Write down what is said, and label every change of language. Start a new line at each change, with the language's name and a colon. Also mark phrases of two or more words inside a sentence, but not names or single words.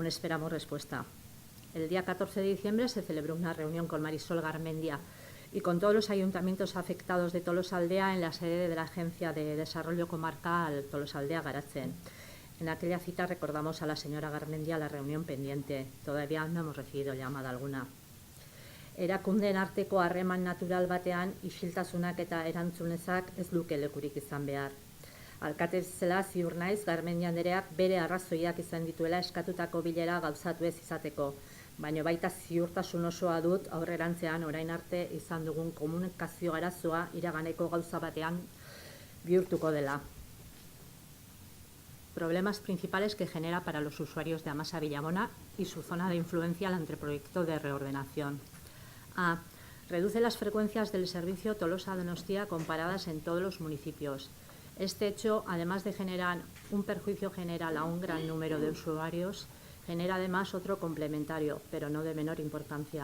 Spanish: Aún esperamos respuesta. el día 14 de diciembre se celebró una reunión con Marisol Garmendia y con todos los ayuntamientos afectados de Tolosaldea en la sede de la Agencia de Desarrollo Comarcal Tolosaldea Garatzen. En aquella cita recordamos a la señora Garmendia la reunión pendiente. Todavía no hemos recibido llamada alguna.
Basque: Erakundeen arteko harreman natural batean isiltasunak eta erantzunezak ez luke lekurik izan behar. Alkate zela ziur naiz Garmendia andereak bere arrazoiak izan dituela eskatutako bilera gauzatu ez izateko, baina baita ziurtasun osoa dut aurrerantzean orain arte izan dugun komunikazio arazoa iraganeko gauza batean bihurtuko dela.
Spanish: Problemas principales que genera para los usuarios de Amasa Villabona y su zona de influencia el anteproyecto de reordenación. A. Reduce las frecuencias del servicio Tolosa-Donostia comparadas en todos los municipios. Este hecho, además de generar un perjuicio general a un gran número de usuarios, genera además otro complementario, pero no de menor importancia.